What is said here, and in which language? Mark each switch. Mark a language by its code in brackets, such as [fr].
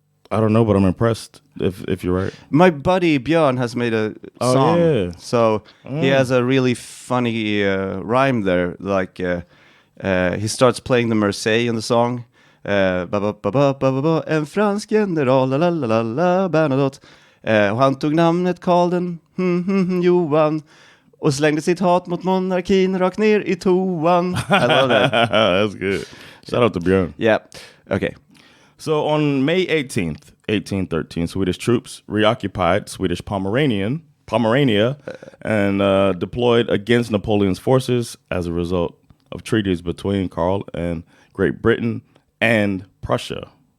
[en] I don't know, but I'm impressed if you're right. My buddy Björn has made a song. Yeah. So he has a really funny rhyme there. Like he starts playing the Marseille in the song. [sv] En fransk general, la la la la, Bernadotte. Och han tog namnet Karl den Johan och slängde sitt hat mot monarkin rakt ner I toan. [en] I love that. That's good. Shout out to Björn. Yeah. Okay. So on May 18th, 1813, Swedish troops reoccupied Swedish Pomerania and deployed against Napoleon's forces as a result of treaties between Karl and Great Britain and Prussia.